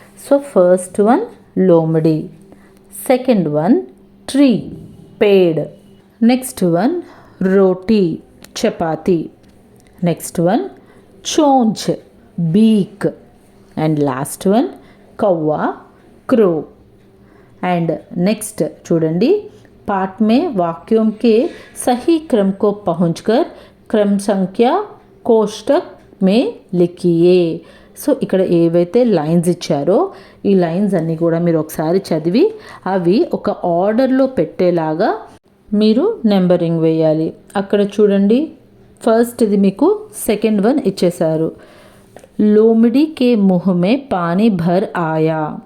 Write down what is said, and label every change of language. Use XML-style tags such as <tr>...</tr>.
<en>So first one lomdi, second one tree ped, next one roti chapati, next one chonch beak, and last one kauwa crow.</en> <te>And next చూడండి,</te> <hi>पाठ में वाक्यों के सही क्रम को पहुंचकर क्रम संख्या कोष्टक में लिखिए.</hi> <te>సో ఇక్కడ ఏవైతే లైన్స్ ఇచ్చారో ఈ లైన్స్ అన్నీ కూడా మీరు ఒకసారి చదివి అవి ఒక ఆర్డర్లో పెట్టేలాగా మీరు నెంబరింగ్ వేయాలి. అక్కడ చూడండి, ఫస్ట్ ఇది మీకు సెకండ్ వన్ ఇచ్చేశారు,</te> <hi>లోమిడి కే ముహ్ మే పానీ భర్ ఆయా.</hi>